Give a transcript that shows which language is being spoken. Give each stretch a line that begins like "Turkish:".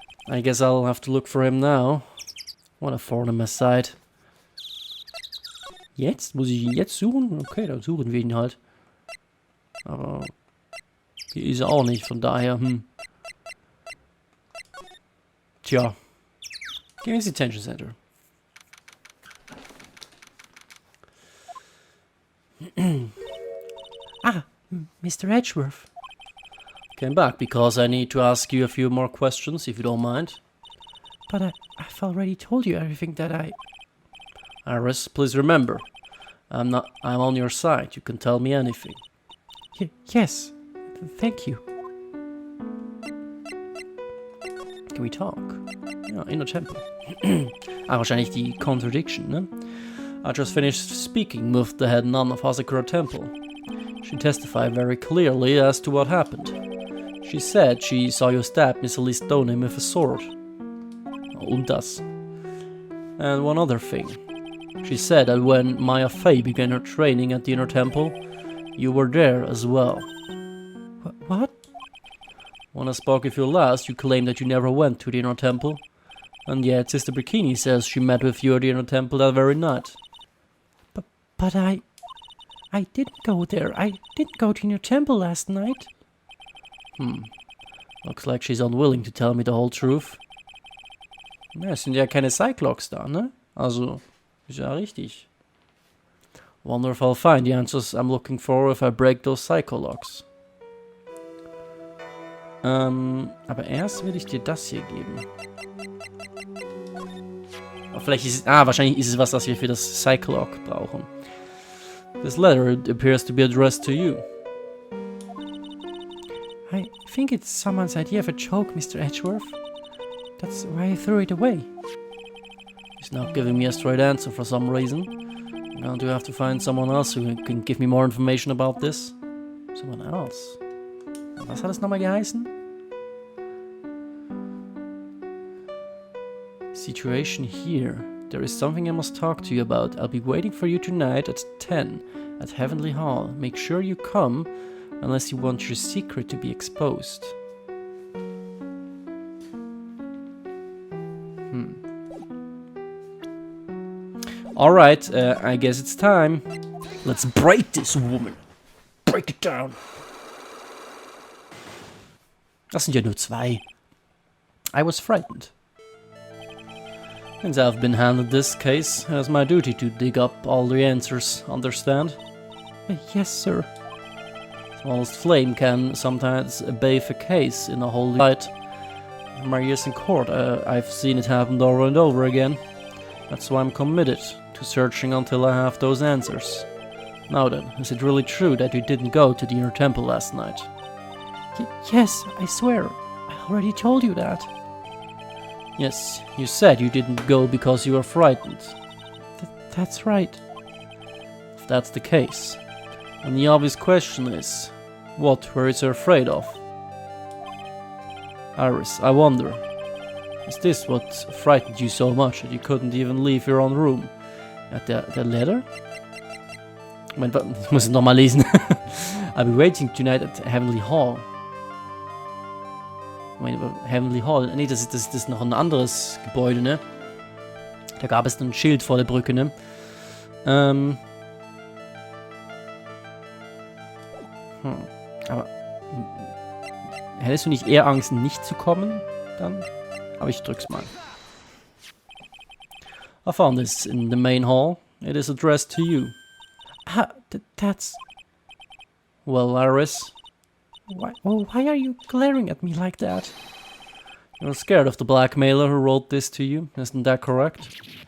English: I guess I'll have to look for him now. What a thorn in my side.
German: Jetzt? Muss ich ihn jetzt suchen? Okay, dann suchen wir ihn halt. Aber hier ist er auch nicht, von daher, Tja. Gehen wir ins Detention Center.
English: Mr. Edgeworth. Came back because I need to ask you a few more questions, if you don't mind. But I've already told you everything that I... Iris, please remember, I'm on your side. You can tell me anything. Yes, thank you. Can we talk? Ja, Inner Temple.
German: Wahrscheinlich die Contradiction, ne?
English: I just finished speaking with the head nun of Hasakura Temple. She testified very clearly as to what happened. She said she saw you stab Miss Elise Stoneham with a sword.
German: Und das.
English: And one other thing. She said that when Maya Fey began her training at the Inner Temple, you were there as well. What? When I spoke with you last, you claimed that you never went to the Inner Temple. And yet Sister Bikini says she met with you at the Inner Temple that very night. But I didn't go there. I didn't go to your temple last night. Looks like she's unwilling to tell me the whole truth.
German: Ja, es sind ja keine Cyclops da, ne? Also, ist ja richtig.
English: Wonder if I'll find the answers I'm looking for if I break those Psychologs.
German: Aber erst will ich dir das hier geben. Vielleicht ist es... wahrscheinlich ist es was, das wir für das Psycholog brauchen.
English: This letter appears to be addressed to you. I think it's someone's idea of a joke, Mr. Edgeworth. That's why I threw it away. He's not giving me a straight answer for some reason. Now do I have to find someone else who can give me more information about this? Someone else?
German: Was hat es nochmal geheißen?
English: Situation here. There is something I must talk to you about. I'll be waiting for you tonight at 10 at Heavenly Hall. Make sure you come unless you want your secret to be exposed. Alright, I guess it's time. Let's break this woman. Break it down.
German: Das sind ja nur 2.
English: I was frightened. Since I've been handed this case, it's my duty to dig up all the answers, understand? Yes, sir. Smallest flame can sometimes bathe a case in a holy light. In my years in court, I've seen it happen over and over again. That's why I'm committed to searching until I have those answers. Now then, is it really true that you didn't go to the inner temple last night? Yes, I swear. I already told you that. Yes, you said you didn't go because you were frightened. That's right. If that's the case, then the obvious question is, what were you afraid of? Iris, I wonder, is this what frightened you so much that you couldn't even leave your own room? At the letter?
German: Moment, ich muss es nochmal lesen.
English: I'll be waiting tonight at Heavenly Hall.
German: Moment, Heavenly Hall? Nee, das ist noch ein anderes Gebäude, ne? Da gab es ein Schild vor der Brücke, ne? Aber hättest du nicht eher Angst, nicht zu kommen? Dann? Aber ich drück's mal.
English: I found this in the main hall. It is addressed to you. That's... Well, Iris, why are you glaring at me like that? you're scared of the blackmailer who wrote this to you, isn't that correct?